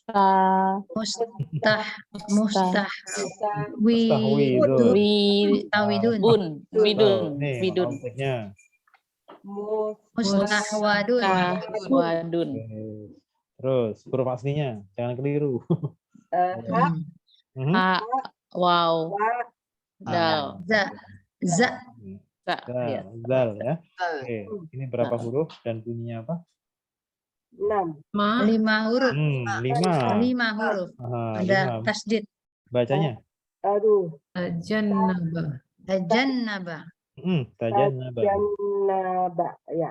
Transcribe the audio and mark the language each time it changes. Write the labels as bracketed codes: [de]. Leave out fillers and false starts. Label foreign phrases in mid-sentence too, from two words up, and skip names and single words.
[ar] Mustah. Mustah. Mustahwidu. Mustawidun. Widun. [id] Nih, [ar] Widun. [id] objeknya. [ar] Mus. Mustahwadun. Wadun. [id] Oke. Terus huruf aslinya, jangan keliru. [ar] Ha. Mhm. A. Wow. Wa. Dal. Za. Za. Za. Ya. Zal ya. [id] Oke, ini berapa huruf dan bunyinya apa? 6. 5 huruf. 5. 5 huruf. Ada tasdid. Bacanya. Aduh. [ar] Tajannaba. Tajannaba. Jannaba. Ya.